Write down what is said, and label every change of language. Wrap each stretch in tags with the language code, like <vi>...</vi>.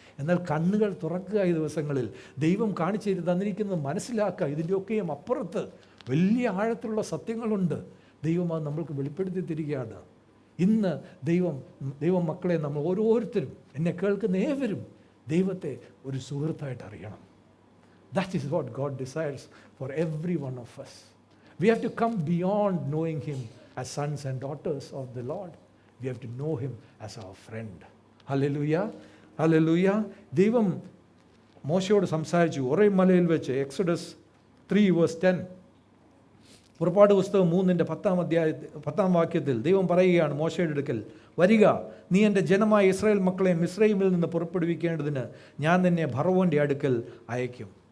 <ml>എന്നാൽ കണ്ണുകൾ തുറക്കുക ഈ ദിവസങ്ങളിൽ, ദൈവം കാണിച്ചു തന്നിരിക്കുന്നത് മനസ്സിലാക്കുക. ഇതിൻ്റെയൊക്കെയും അപ്പുറത്ത് വലിയ ആഴത്തിലുള്ള സത്യങ്ങളുണ്ട്. ദൈവം അത് നമ്മൾക്ക് വെളിപ്പെടുത്തി തരികയാണ്. ഇന്ന് ദൈവം മക്കളെ നമ്മൾ ഓരോരുത്തരും, എന്നെ കേൾക്കുന്ന ഏവരും ദൈവത്തെ ഒരു സുഹൃത്തായിട്ട് അറിയണം.</ml> <en>That is what God desires for every one of us. We have to come beyond knowing Him as sons and daughters of the Lord. We have to know Him as our friend. Hallelujah. Hallelujah.</en> <ml>ദൈവം മോശയോട് സംസാരിച്ചു Horeb മലയിൽ വെച്ച്. Exodus 3:10. പുറപ്പാട് പുസ്തകം 3:10 വാക്യത്തിൽ ദൈവം പറയുകയാണ് മോശയുടെ അടുക്കൽ, വരിക, നീ എൻ്റെ ജനമായ ഇസ്രായേൽ മക്കളെ മിസ്രയീമിൽ നിന്ന് പുറപ്പെടുവിക്കേണ്ടതിന് ഞാൻ നിന്നെ ഫറവോൻ്റെ അടുക്കൽ അയക്കും.</ml>